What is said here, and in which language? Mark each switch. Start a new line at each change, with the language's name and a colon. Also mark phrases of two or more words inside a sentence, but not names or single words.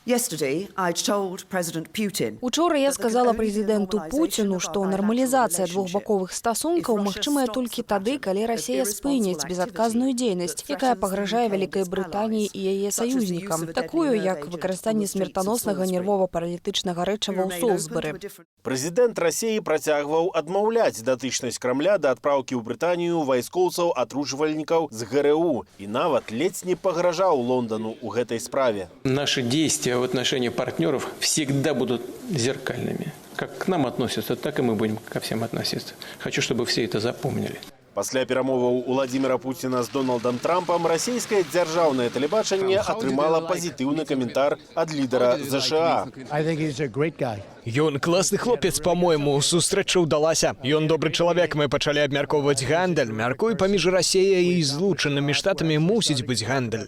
Belarusian: Учора я сказала прэзідэнту Пуціну, што нармалізацыя двухбаковых стасункаў магчымая толькі тады, калі Расія спыніць безадказную дзейнасць, якая пагражае Вялікай Брытаніі і яе саюзнікам, такую, як выкарыстанне смертаноснага нервова-паралітычнага рэчыва ў Солсбары. Прэзідэнт Расіі працягваў адмаўляць датычнасць Крамля да адпраўкі ў Брытанію вайскоўцаў-атручвальнікаў з ГРУ і нават ледзь не пагражаў Лондану ў гэтай справе.
Russian: Наши действия в отношении партнеров всегда будут зеркальными. Как к нам относятся, так и мы будем ко всем относиться. Хочу, чтобы все это запомнили.
Belarusian: Пасля перамоваў Владимира Путина з Дональдом Трампам расійскае дзяржаўнае тэлебачанне атрымала пазітыўны каментар ад лідара ЗША. Ён класны хлопец, по-мойму, сустрэча ўдалася. Ён добры чалавек, мы пачалі абмяркоўваць гандаль. Мяркую, паміж Расіяй і Злучанымі Штатамі мусіць быць гандаль.